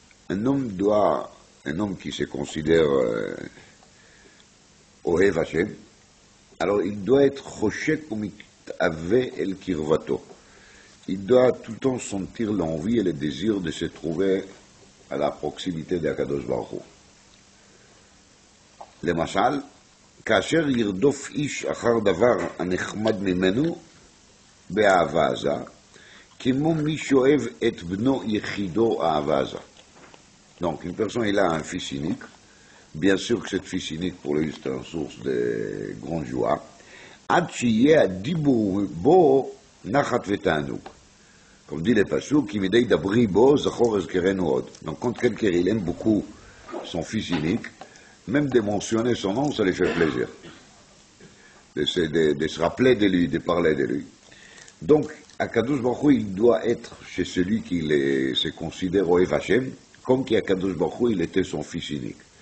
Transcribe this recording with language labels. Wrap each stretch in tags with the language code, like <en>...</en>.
<fr>Un homme qui se considère Ohev Hashem, alors il doit être Choshek Umitave El Kirvato. Il doit tout le temps sentir l'envie et le désir de se trouver à la proximité d'Akadosh Baruch Hu.</fr> <he>Le mashal, כאשר ירדוף איש אחר דבר הנחמד ממנו באהבה עזה, כמו מי שאוהב את בנו יחידו אהבה עזה.</he> <fr>Donc, une personne, il a un fils unique. Bien sûr que cette fils unique, pour lui, c'est une source de grande joie.</fr> <he>Ad שיהיה הדיבור בו נחת ותענוג.</he> <fr>Comme dit les Passouk, qui m'aidait d'abri bo,</fr> <he>zachor ezkerenu od.</he> <fr>Donc, quand quelqu'un il aime beaucoup son fils unique, même de mentionner son nom, ça lui fait plaisir. De se rappeler de lui, de parler de lui. Donc, Akadosh Baruch Hu, il doit être chez celui qui se considère Ohev Hashem, comme qu'Akadosh Baruch Hu, il était son fils unique.</fr>